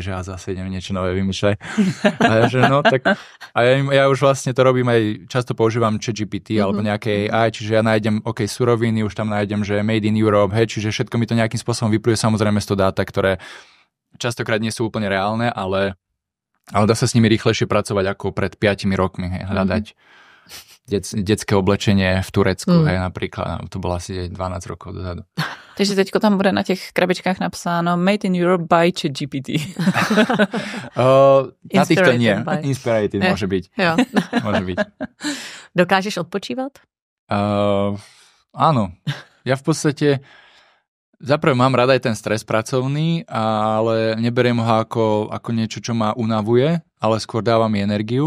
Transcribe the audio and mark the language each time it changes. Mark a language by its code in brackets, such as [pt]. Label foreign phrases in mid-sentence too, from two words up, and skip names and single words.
[sk] Že ja zase idem niečo nové vymýšľať. A že no, tak a ja už vlastne to robím aj, často používam ChatGPT alebo nejaké AI, čiže ja nájdem, suroviny, už tam nájdem, že [en] Made in Europe, [sk] hej? Čiže všetko mi to nejakým spôsobom vypluje. Samozrejme sú to dáta, ktoré častokrát nie sú úplne reálne, ale dá sa s nimi rýchlejšie pracovať ako pred 5 rokmi, hej, hľadať detské oblečenie v Turecku, hej, napríklad, to bolo asi 12 rokov dozadu. [cs] Takže teďko tam bude na těch krabičkách napsáno [en] Made in Europe by ChatGPT. [sk] Na týchto nie. Inspirated môže byť. [cs] Jo. [sk] Môže byť. [cs] Dokážeš odpočívat? [sk] Áno. Ja v podstate zaprvé mám rada aj ten stres pracovný, ale neberiem ho ako niečo, čo ma unavuje, ale skôr dáva mi energiu.